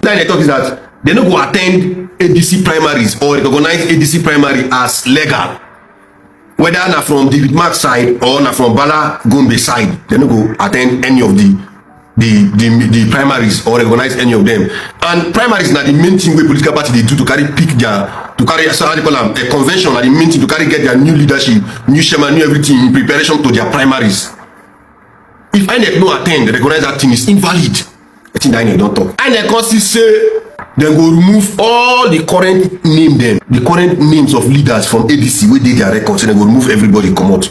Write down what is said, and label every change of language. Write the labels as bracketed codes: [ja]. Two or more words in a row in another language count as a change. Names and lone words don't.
[pcm] INEC talk is that they no go attend ADC primaries or recognize ADC primary as legal. Whether na from David Mark side or na from Bala Gombe side, they no go attend any of the primaries or recognize any of them. And primaries na the main thing wey political party dey do to carry pick their, to carry, so how they call them, a convention, na the main thing to carry get their new leadership, new chairman, new everything in preparation to their primaries. If INEC no attend, recognize that thing is invalid. I think INEC don't talk. INEC constantly say they go remove all the current name them, the current names of leaders from ADC wey dey their records, and they go remove everybody come out.